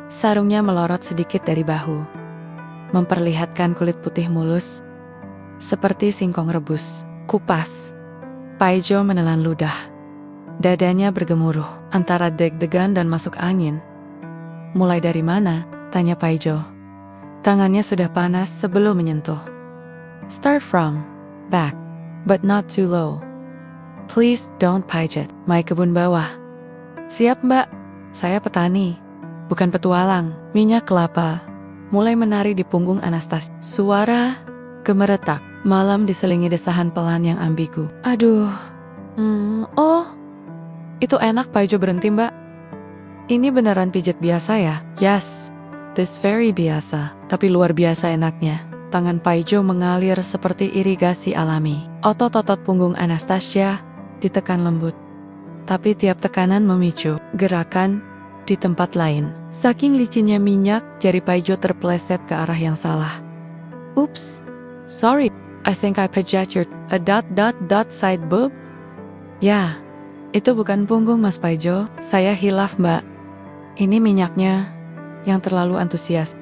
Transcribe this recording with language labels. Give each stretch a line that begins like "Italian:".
Indonesian: Sarungnya melorot sedikit dari bahu, memperlihatkan kulit putih mulus, seperti singkong rebus. Kupas. Paijo menelan ludah. Dadanya bergemuruh, antara deg-degan dan masuk angin. Mulai dari mana? Tanya Paijo. Tangannya sudah panas sebelum menyentuh.
English: Start from back, but not too low. Please don't pijat.
Indonesian: My kebun bawah. Siap Mbak, saya petani, bukan petualang. Minyak kelapa mulai menari di punggung Anastasia. Suara gemeretak. Malam diselingi desahan pelan yang ambigu. Aduh, oh, itu enak. Paijo berhenti Mbak. Ini beneran pijat biasa ya?
English: Yes, this very biasa,
Indonesian: tapi luar biasa enaknya. Tangan Paijo mengalir seperti irigasi alami. Otot-otot punggung Anastasia ditekan lembut, tapi tiap tekanan memicu gerakan di tempat lain. Saking licinnya minyak, jari Paijo terpeleset ke arah yang salah.
English: Oops, sorry, I think I pijat your side boob.
Indonesian: Ya, itu bukan punggung Mas Paijo, saya hilaf Mbak. Ini minyaknya yang terlalu antusias.